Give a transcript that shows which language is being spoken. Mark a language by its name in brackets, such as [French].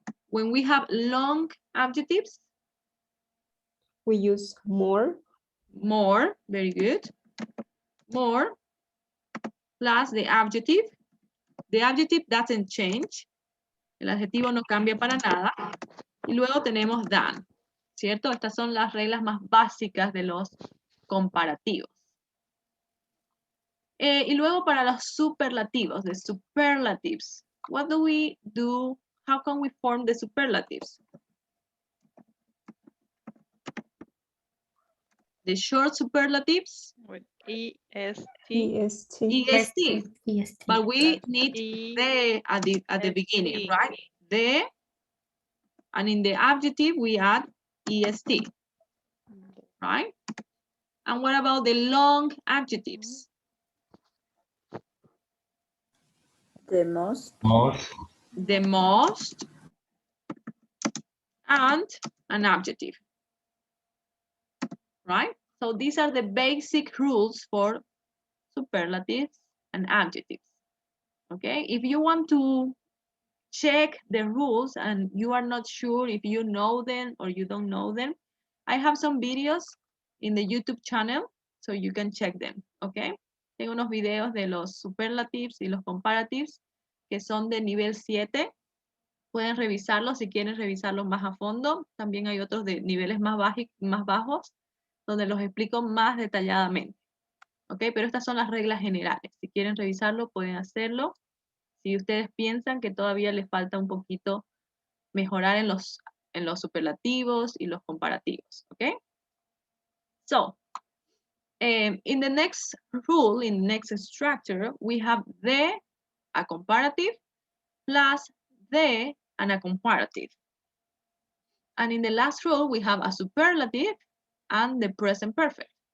[English] When we have long adjectives, We use more. more, very good. More plus the adjective. The adjective doesn't change. [Spanish] El adjetivo no cambia para nada. Y luego tenemos than, ¿cierto? Estas son las reglas más básicas de los comparativos. Y luego para los superlativos, [English] the superlatives. What do we do? How can we form the superlatives? The short superlatives, With EST. EST. EST. EST. But we need E the at the beginning, ST. right? The, and in the adjective we add EST, right? And what about the long adjectives? The most. Most. The most and an adjective, right? So these are the basic rules for superlatives and adjectives, okay? If you want to check the rules and you are not sure if you know them or you don't know them, I have some videos in the YouTube channel so you can check them, okay? [Spanish] Tengo unos videos de los superlatives y los comparatives que son de nivel 7. Pueden revisarlos si quieren revisarlos más a fondo. También hay otros de niveles más bajos donde los explico más detalladamente. ¿Ok? Pero estas son las reglas generales. Si quieren revisarlo, pueden hacerlo. Si ustedes piensan que todavía les falta un poquito mejorar en los superlativos y los comparativos. ¿Ok? So, [English] In the next rule, in the next structure, we have the, a comparative, plus the, and a comparative. And in the last rule, we have a superlative and the present perfect.